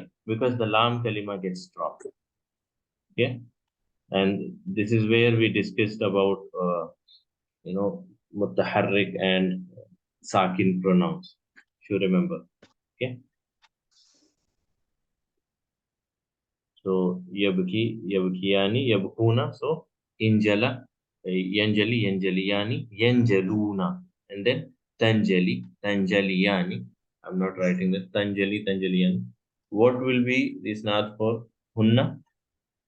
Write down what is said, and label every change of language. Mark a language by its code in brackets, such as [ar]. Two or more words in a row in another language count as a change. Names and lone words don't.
[en] Because the [ar] لام كلمة [en] gets dropped. Okay, and this is where we discussed about mutaharrik and sakin pronouns, if you remember. Okay, so [ar] يبكي، يبكيان، يبكون. So انجلى، ينجلي، ينجليان، ينجلون, [en] and then [ar] تنجلي، تنجليان. [en] I'm not writing that. [ar] تنجلي، تنجليان. [en] What will be this not for hunna?